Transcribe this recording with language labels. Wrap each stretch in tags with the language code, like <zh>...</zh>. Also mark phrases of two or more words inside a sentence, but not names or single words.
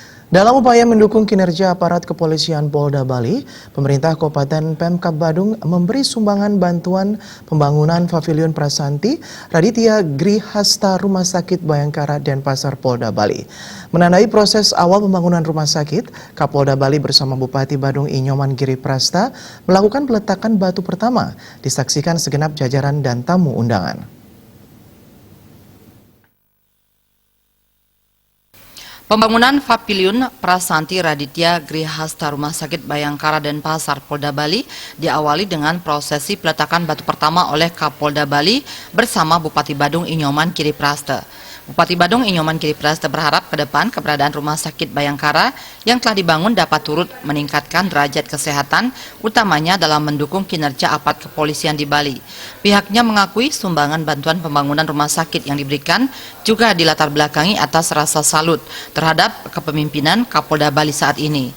<id>Dalam upaya mendukung kinerja aparat kepolisian Polda Bali, pemerintah Kabupaten Pemkab Badung memberi sumbangan bantuan pembangunan Pavilion Prasanti Raditya Grihasta Rumah Sakit Bayangkara Denpasar Polda Bali. Menandai proses awal pembangunan rumah sakit, Kapolda Bali bersama Bupati Badung Inyoman Giri Prasta melakukan peletakan batu pertama, disaksikan segenap jajaran dan tamu undangan. Pembangunan Pavilion Prasanti Raditya Grihasta Rumah Sakit Bayangkara Denpasar Polda Bali diawali dengan prosesi peletakan batu pertama oleh Kapolda Bali bersama Bupati Badung Inyoman Giri Prasta. Bupati Badung Inyoman Giri Prasta berharap ke depan keberadaan Rumah Sakit Bayangkara yang telah dibangun dapat turut meningkatkan derajat kesehatan, utamanya dalam mendukung kinerja aparat kepolisian di Bali. Pihaknya mengakui sumbangan bantuan pembangunan rumah sakit yang diberikan juga dilatar belakangi atas rasa salut terhadap kepemimpinan Kapolda Bali saat ini.</id>